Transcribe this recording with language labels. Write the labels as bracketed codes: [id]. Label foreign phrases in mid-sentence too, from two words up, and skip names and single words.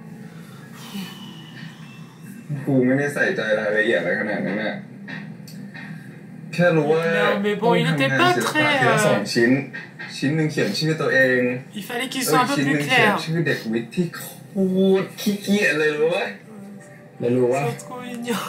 [th] กูไม่ได้ใส่ใจรายละเอียดอะไรขนาดนั้นน่ะแค่รู้ว่า [fr] Mais bon, il n'était pas [th] ศิลปะ [fr] très. [th] ทีละสองชิ้นหนึ่งเขียนชื่อตัวเอง [fr] Il fallait qu'il soit un peu [th] ชิ้นห [fr] plus [th] นึ่งเขียน [fr] clair. [th] ชื่อเด็กวิทย์ที่โคตรขี้เกียจเลยรู้ไหมแล้วรู้ว่า [fr] C'est trop mignon.